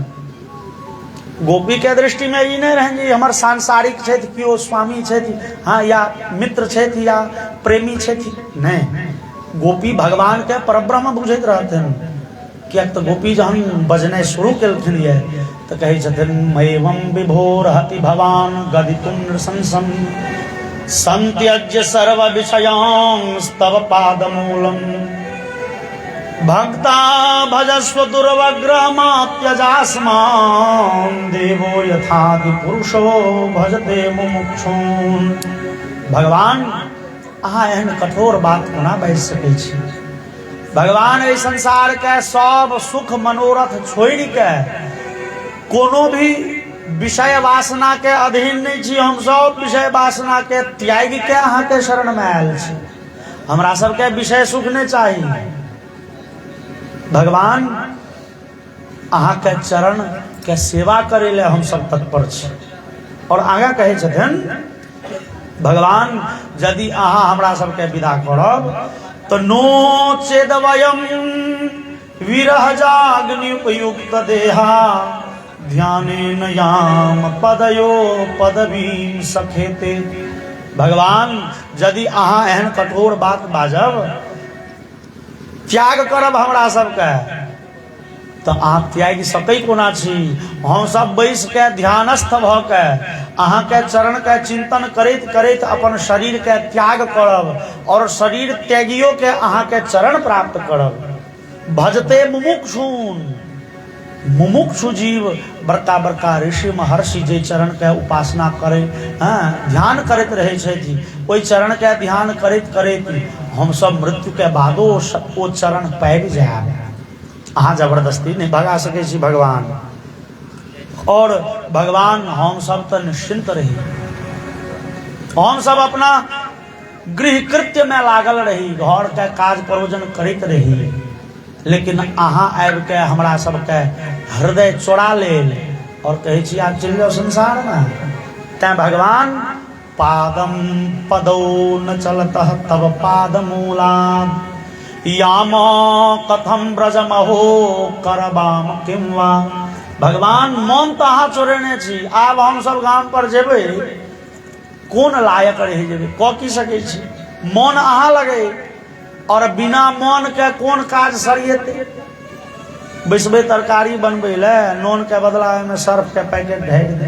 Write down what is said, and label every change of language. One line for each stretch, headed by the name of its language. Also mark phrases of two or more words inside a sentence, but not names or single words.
Maithili: गोपी के दृष्टि में ई नहीं रहन जे हमर सांसारिक छथि, कियो स्वामी छथि, हाँ या मित्र छथि या प्रेमी छथि, नहीं, गोपी भगवान के परब्रह्म बुझैत रहथिन। कियाक तो गोपी जहन बजनाइ शुरू केलखिन ये तो कहै छथिन
Sanskrit: मैवं विभोर हति भवान गदितुं नृशंसं, संत्यज्य सर्व विषयांस्तव पादमूलम, भक्ता भजस्व दुर्वग्रहमात्यजास्मान् देवो यथादि पुरुषो भजते मुमुक्षून्।
Maithili: भगवान अहाँ एहन कठोर बात कोना बाजि सकै छी। भगवान एहि संसार के सब सुख मनोरथ छोड़ि के कोनो भी विषय वासना के अधीन नहीं छी। हम सब विषय वासना के त्याग के अहाँ के शरण में आयल छी। हमरा सबके विषय सुख नहीं चाही। भगवान अहाँ के चरण के सेवा करे ले हम सब तत्पर छी। और आगे कहे छथिन भगवान यदि अहाँ हमरा सबके विदा करब तो
Sanskrit: नो चेद वयम विरह जाग्नि उपयुक्त देहा ध्यानेन याम पदयो पदवीं सखेते।
Maithili: भगवान यदि अहाँ एहन कठोर बात बाजब त्याग करब हमरा सबके तो अहाँ त्याग सकै कोना छी। हम सब बैस के ध्यानस्थ भ के अहाँ के चरण के चिंतन करैत करैत अपन शरीर के त्याग करब और शरीर त्यागियो के अहाँ के चरण प्राप्त करब।
Sanskrit: भजते मुमुक्षुन।
Maithili: मुमुक्षु जीव बड़का बड़का ऋषि महर्षि जे चरण के उपासना करे ध्यान करैत रहे छथि ओहि चरण के ध्यान करैत करैत हम सब मृत्यु के बादो ओ चरण पाबि जायब। अहाँ जबरदस्ती नहीं भगा सकै छी भगवान। और भगवान हम सब तो निश्चिंत रही। हम सब अपना गृह कृत्य में लागल रही घर के काज प्रयोजन करैत रही लेकिन अहाँ आबि के हमरा सबके हृदय चोरा लेल और कहै छी आब चलि जाओ संसार में।
Sanskrit: तैं भगवान पादम पदौ न चलतः तब पादमूलात् याम कथम ब्रजमहो करबाम किम वा।
Maithili: भगवान मन तो अहाँ चोरेने छी। आब हम सब गाम पर जेबै कोन लायक रहि जेबै कह की सकै छी। मन अहाँ लगे और बिना मन के कोन काज सरियेते। बैसबै तरकारी बनबै ले नून के बदला में सर्फ के पैकेट ढारि दे।